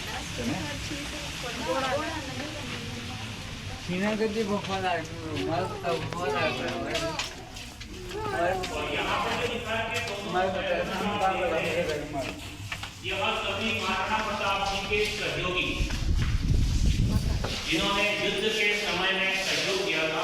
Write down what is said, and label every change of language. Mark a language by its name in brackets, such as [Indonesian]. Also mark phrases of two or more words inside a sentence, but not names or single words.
[Nepali] सीना कति बफल आएको मलाई त बफल आएको [Hindi] यह सभी महाराणा प्रताप जी के सहयोगी जिन्होंने युद्ध के समय में सहयोग किया था।